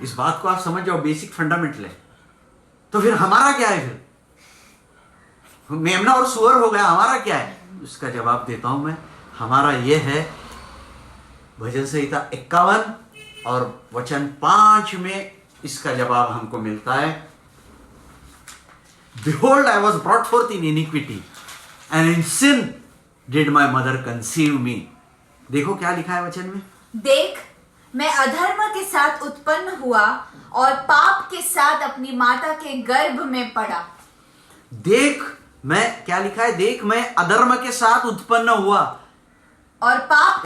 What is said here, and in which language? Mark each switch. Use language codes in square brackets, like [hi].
[hi] इस बात को आप समझ जाओ, बेसिक फंडामेंटल है। तो फिर हमारा क्या है? फिर मेमना और सुअर हो गया, हमारा क्या है? उसका जवाब देता हूं मैं। हमारा यह है, भजन संहिता 51 और वचन 5 में इसका जवाब हमको मिलता है। [en] Behold, I was brought forth in iniquity, and in sin did my mother conceive me. [hi] देखो क्या लिखा है वचन में। देख, मैं अधर्म के साथ उत्पन्न हुआ और पाप के साथ अपनी माता के गर्भ में पड़ा। देख, मैं क्या लिखा है? देख, मैं अधर्म के साथ उत्पन्न हुआ। और पाप